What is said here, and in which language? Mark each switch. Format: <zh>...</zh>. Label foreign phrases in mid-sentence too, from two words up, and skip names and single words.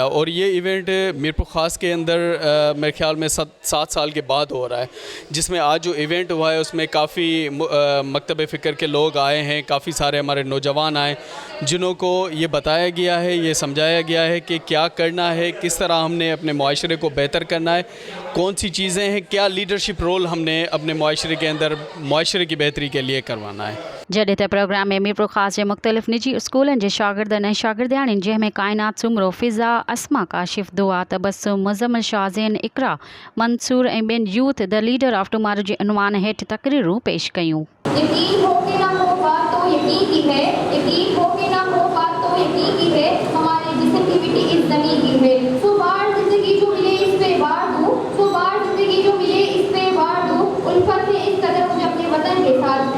<ur>اور یہ ایونٹ میرپور خاص کے اندر میرے خیال میں 7 سال کے بعد ہو رہا ہے، جس میں آج جو ایونٹ ہوا ہے اس میں کافی مکتب فکر کے لوگ آئے ہیں، کافی سارے ہمارے نوجوان آئے جنہوں کو یہ بتایا گیا ہے، یہ سمجھایا گیا ہے کہ کیا کرنا ہے، کس طرح ہم نے اپنے معاشرے کو بہتر کرنا ہے، کون سی چیزیں ہیں، کیا لیڈرشپ رول ہم نے اپنے معاشرے کے اندر معاشرے کی بہتری کے لیے کروانا ہے.</ur> <sd>जॾहिं त प्रोग्राम में मीरपुर ख़ास जे मुख़्तलिफ़ निजी स्कूलनि जे शागिर्दनि ऐं शागिर्दियाणियुनि जंहिंमें काइनात सुमरो, फ़िज़ा, अस्मा, काशिफ़, दुआ, तबस्सुम, मुज़म्मिल, शाज़ेन, इक़रा, मंसूर ऐं ॿियनि यूथ द लीडर ऑफ टुमारो जे उनवान हेठि तक़रीरूं पेश कयूं।</sd> <ur>یقین ہو کہ نہ ہو بات تو یقین کی ہے، یقین ہو کہ نہ ہو بات تو یقین کی ہے، ہمارے جسم کی مٹی اس زمین کی ہے. سو بار زندگی جو ملے اس پہ وار دوں، سو بار زندگی جو ملے اس پہ وار دوں، الفت سے اس قدر مجھے اپنے وطن کے ساتھ.</ur>